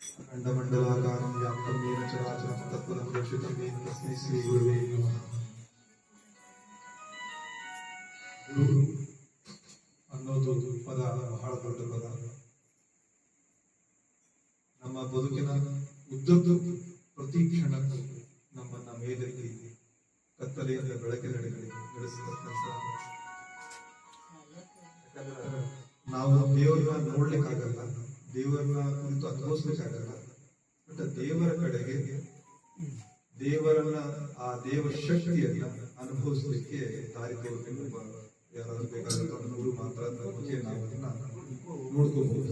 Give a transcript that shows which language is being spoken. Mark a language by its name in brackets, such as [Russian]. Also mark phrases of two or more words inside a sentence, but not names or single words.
[Sanskrit] खंडमंडलाकारं व्याप्तं येन चराचरं तत्पदं दर्शितं येन तस्मै श्री गुरुवे नमः। [Kannada] ಗುರು ಅನ್ನೋದು ಪದ ಬಹಳ ದೊಡ್ಡ ಪದ. ನಮ್ಮ ಬದುಕಿನ ಉದ್ದದ್ದು ಪ್ರತಿ ಕ್ಷಣಕ್ಕೂ ನಮ್ಮನ್ನ ಮೇಲೆತ್ತಿ ಕತ್ತಲೆಯಿಂದ ಬೆಳಕಿನೆಡೆಗೆ ನಡೆಸತಕ್ಕಂಥ, ನಾವು ದೇವರನ್ನ ನೋಡ್ಲಿಕ್ಕಾಗಲ್ಲ, ದೇವರನ್ನ ಕುರಿತು ಅನುಭವಿಸ್ಲಿಕ್ಕಾಗಲ್ಲ, ಬಟ್ ದೇವರ ಕಡೆಗೆ ದೇವರನ್ನ ಆ ದೇವ ಶಕ್ತಿಯನ್ನ ಅನುಭವಿಸ್ಲಿಕ್ಕೆ ದಾರಿ ತೋರಿಸಲು ಯಾರಾದ್ರೂ ಬೇಕಾದಂತ ಗುರು ಮಾತ್ರ ಬಗ್ಗೆ ನಾವು ಅದನ್ನ ನೋಡ್ಕೋಬಹುದು.